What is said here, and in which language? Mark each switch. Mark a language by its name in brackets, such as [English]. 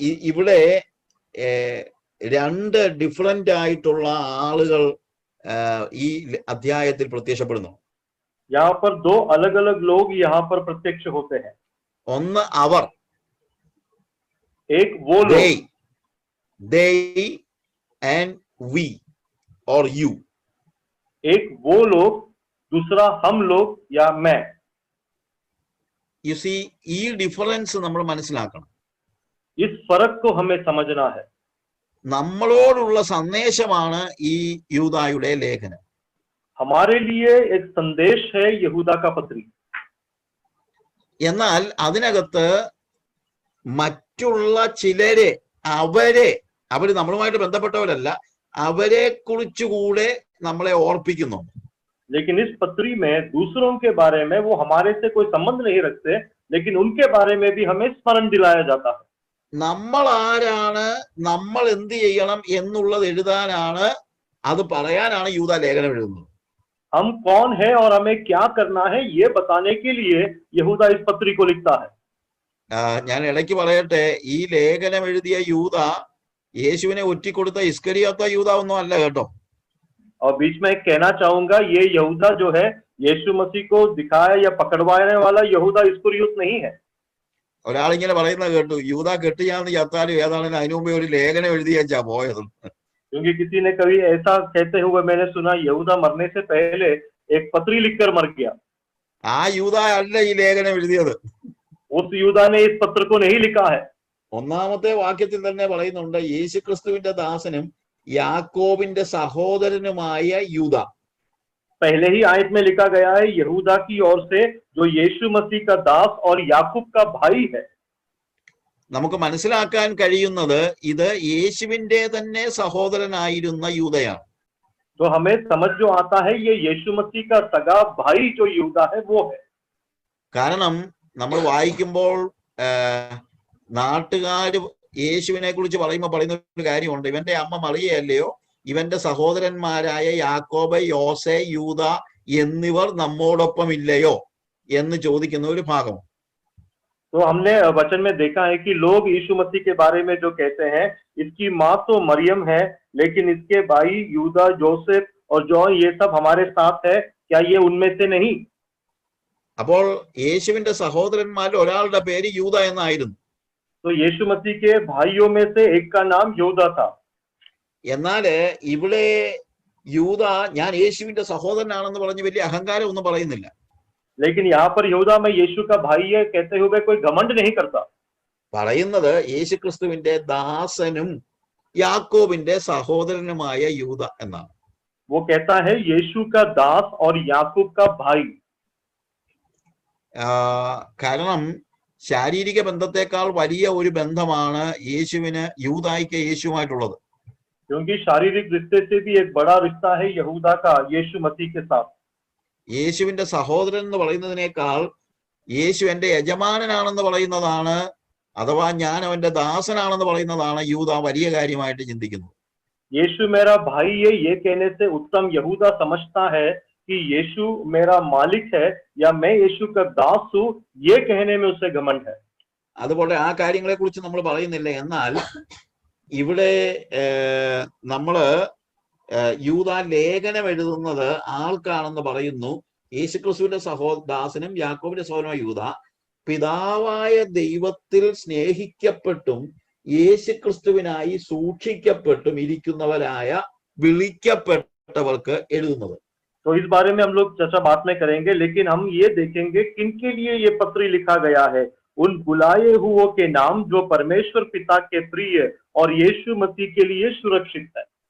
[Malayalam] ഇവിടെ 2 ഡിഫറന്റ് ആയിട്ടുള്ള ആളുകൾ ഈ അധ്യായത്തിൽ പ്രത്യക്ഷപ്പെടുന്നു. [Hindi] यहाँ पर 2 अलग अलग लोग यहाँ पर प्रत्यक्ष होते हैं. [Malayalam] ഒന്ന് അവർ, [Hindi] एक वो लोग, [English] they and we or you. [Hindi] एक वो लोग, दूसरा हम लोग या मैं. [English] You see, [Malayalam] ഈ ഡിഫറൻസ് നമ്മൾ മനസ്സിലാക്കണം. [Hindi] इस फर्क को हमें समझना है. [Malayalam] നമ്മളോടുള്ള സന്ദേശമാണ് ഈ യൂദായുടെ ലേഖനം. [Hindi] हमारे लिए एक संदेश है यहूदा का पत्री. [Malayalam] എന്നാൽ അതിനകത്ത് മറ്റുള്ള ചിലരെ, അവര് നമ്മളുമായിട്ട് ബന്ധപ്പെട്ടവരല്ല, അവരെ കുറിച്ചുകൂടെ നമ്മളെ ഓർപ്പിക്കുന്നു. [Hindi] लेकिन इस पत्री में दूसरों के बारे में, वो हमारे से कोई संबंध नहीं रखते, लेकिन उनके बारे में भी हमें स्मरण दिलाया जाता है. [Malayalam] നമ്മൾ ആരാണ്, നമ്മൾ എന്ത് ചെയ്യണം എന്നുള്ളത് എഴുതാനാണ്, അത് പറയാനാണ് യൂദ ലേഖനം എഴുതുന്നത്. [Hindi] हम कौन है और हमें क्या करना है ये बताने के लिए यहूदा इस पत्री को लिखता है. [Malayalam] ഞാൻ ഇടയ്ക്ക് പറയട്ടെ, ഈ ലേഖനം എഴുതിയ യൂദ യേശുവിനെ ഒറ്റിക്കൊടുത്ത ഇസ്കരിയോത്ത യൂദ ഒന്നും അല്ല കേട്ടോ. [Hindi] और बीच में कहना चाहूंगा, ये यहूदा जो है यीशु मसीह को दिखाया या पकड़वाने वाला यहूदा इस्करियोत नहीं है. [Malayalam] ഒരാളിങ്ങനെ പറയുന്നത് കേട്ടു, യൂദ കെട്ടിയാന്ന് ചത്താലും ഏതാണെങ്കിലും അതിനു മുമ്പേ ഒരു ലേഖനം എഴുതിയാ പോയത്. [Hindi] क्योंकि किसी ने कभी ऐसा कहते हुए मैंने सुना, यहूदा मरने से पहले एक पत्री लिखकर मर गया. [Malayalam] ആ യൂദ അല്ല ഈ ലേഖനം എഴുതിയത്. [Hindi] उस यूदा ने इस पत्र को नहीं लिखा है. [Malayalam] 1-ാമത്തെ വാക്യത്തിൽ തന്നെ പറയുന്നുണ്ട്, യേശുക്രിസ്തുവിന്റെ ദാസനും യാക്കോബിന്റെ സഹോദരനുമായ യൂദ. [Hindi] पहले ही आयत में लिखा गया है, यहूदा की ओर से, जो यीशु मसीह का दास और याकूब का भाई है. [Malayalam] നമുക്ക് മനസ്സിലാക്കാൻ കഴിയുന്നത് ഇത് യേശുവിന്റെ തന്നെ സഹോദരനായിരുന്ന യൂദയാണ്. [Hindi] तो हमें समझ जो आता है, ये यीशु मसीह का सगा भाई जो यूदा है वो है. [Malayalam] കാരണം നമ്മൾ വായിക്കുമ്പോൾ നാട്ടുകാര് യേശുവിനെ കുറിച്ച് പറയുന്ന ഒരു കാര്യമുണ്ട്. ഇവന്റെ അമ്മ മറിയയല്ലയോ, ഇവന്റെ സഹോദരന്മാരായ യാക്കോബ്, യോസെ, യൂദ എന്നിവർ നമ്മോടൊപ്പം ഇല്ലയോ എന്ന് ചോദിക്കുന്ന ഒരു ഭാഗം. [Hindi] तो हमने वचन में देखा है कि लोग यीशु मसीह के बारे में जो कहते हैं, इसकी माँ तो मरियम है, लेकिन इसके भाई यूदा, जोसेफ और जॉन ये सब हमारे साथ है, क्या ये उनमें से नहीं? [Malayalam] അപ്പോൾ യേശുവിന്റെ സഹോദരന്മാരിൽ ഒരാളുടെ പേര് യൂദ എന്നായിരുന്നു. [Hindi] तो यीशु मसीह के भाइयों में से एक का नाम यूदा था. [Malayalam] എന്നാല് ഇവിടെ യൂദ ഞാൻ യേശുവിന്റെ സഹോദരനാണെന്ന് പറഞ്ഞ് വലിയ അഹങ്കാരം ഒന്നും പറയുന്നില്ല. [Hindi] लेकिन यहाँ पर यहूदा में यीशु का भाई है कहते हुए कोई घमंड नहीं करता. [Malayalam] പറയുന്നത് യേശുക്രിസ്തുവിന്റെ ദാസനും യാക്കോബിന്റെ സഹോദരനുമായ യൂദ എന്നാണ്. [Hindi] वो कहता है यीशु का दास और याकूब का भाई. [Malayalam] കാരണം ശാരീരിക ബന്ധത്തെക്കാൾ വലിയ ഒരു ബന്ധമാണ് യേശുവിന് യൂദായ്ക്ക് യേശുവായിട്ടുള്ളത്. [Hindi] क्योंकि शारीरिक रिश्ते से भी एक बड़ा रिश्ता है यहूदा का यीशु मसीह के साथ. [Malayalam] യേശുവിന്റെ സഹോദരൻ എന്ന് പറയുന്നതിനേക്കാൾ യേശു എന്റെ യജമാനനാണെന്ന് പറയുന്നതാണ്, അഥവാ ഞാൻ അവന്റെ ദാസനാണെന്ന് പറയുന്നതാണ് യൂദ വലിയ കാര്യമായിട്ട് ചിന്തിക്കുന്നത്. [Hindi] यीशु मेरा भाई है ये कहने से उत्तम यहूदा समझता है कि यीशु मेरा मालिक है या मैं यीशु का दास हूं, ये कहने में उसे घमंड है. [Malayalam] അതുപോലെ ആ കാര്യങ്ങളെ കുറിച്ച് നമ്മൾ പറയുന്നില്ല. എന്നാൽ ഇവിടെ നമ്മള് യൂദ ലേഖനം എഴുതുന്നത് ആൾക്കാണെന്ന് പറയുന്നു. യേശുക്രിസ്തുവിന്റെ ദാസനും യാക്കോബിന്റെ സഹോദരനുമായ യൂദ പിതാവായ ദൈവത്തിൽ സ്നേഹിക്കപ്പെട്ടും യേശുക്രിസ്തുവിനായി സൂക്ഷിക്കപ്പെട്ടും ഇരിക്കുന്നവരായ വിളിക്കപ്പെട്ടവർക്ക് എഴുതുന്നത്. [Hindi] तो इस बारे में हम लोग चर्चा बाद में करेंगे, लेकिन हम ये देखेंगे किनके लिए ये पत्र लिखा गया है. उन बुलाए हुओं के नाम जो परमेश्वर पिता के प्रिय और यीशु मसीह के लिए सुरक्षित है.